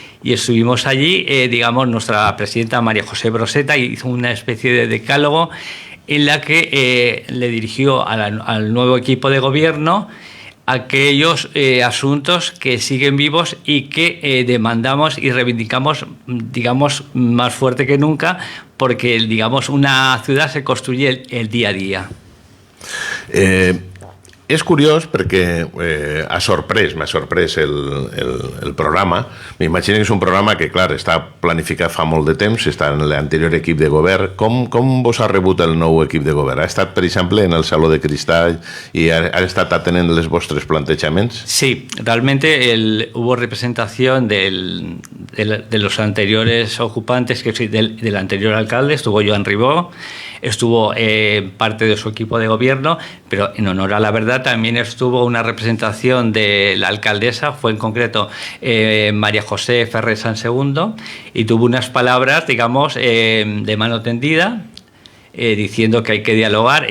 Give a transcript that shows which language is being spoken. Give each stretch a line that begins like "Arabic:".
Spanish: Y estuvimos allí, digamos, nuestra presidenta María José Broseta hizo una especie de decálogo en la que le dirigió al nuevo equipo de gobierno aquellos asuntos que siguen vivos y que demandamos y reivindicamos, digamos, más fuerte que nunca, porque, digamos, una ciudad se construye el día a día.
Catalan: És curiós perquè m'ha sorprès el programa. M'imagino que és un programa que, clar, està planificat fa molt de temps, està en l'anterior equip de govern. Com vos ha rebut el nou equip de govern? Ha estat, per exemple, en el Saló de Cristal i ha estat atenent els vostres plantejaments?
Spanish: Sí, realmente hubo representación de los anteriores ocupantes, que del anterior alcalde, estuvo Joan Ribó, estuvo parte de su equipo de gobierno, pero en honor a la verdad también estuvo una representación de la alcaldesa, fue en concreto María José Ferrer San Segundo, y tuvo unas palabras, digamos, de mano tendida, diciendo que hay que dialogar.